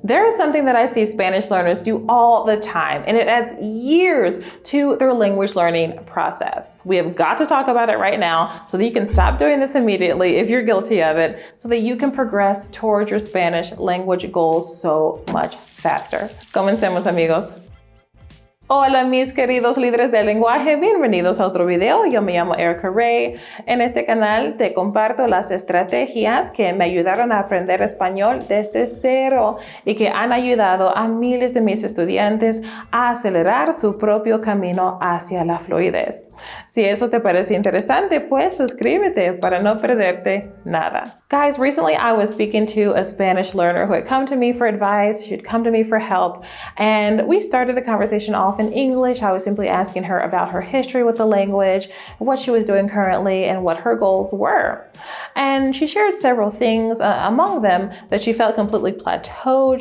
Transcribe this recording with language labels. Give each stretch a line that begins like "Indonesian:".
English: There is something that I see Spanish learners do all the time, and it adds years to their language learning process. We have got to talk about it right now so that you can stop doing this immediately if you're guilty of it, so that you can progress towards your Spanish language goals so much faster.
Spanish: Comencemos, amigos. Hola mis queridos líderes del lenguaje, bienvenidos a otro video. Yo me llamo Erica Ray. En este canal te comparto las estrategias que me ayudaron a aprender español desde cero y que han ayudado a miles de mis estudiantes a acelerar su propio camino hacia la fluidez. Si eso te parece interesante, pues suscríbete para no perderte nada.
English: Guys, recently I was speaking to a Spanish learner who had come to me for advice. She'd come to me for help, and we started the conversation off in English. I was simply asking her about her history with the language, what she was doing currently, and what her goals were. And she shared several things, among them that she felt completely plateaued.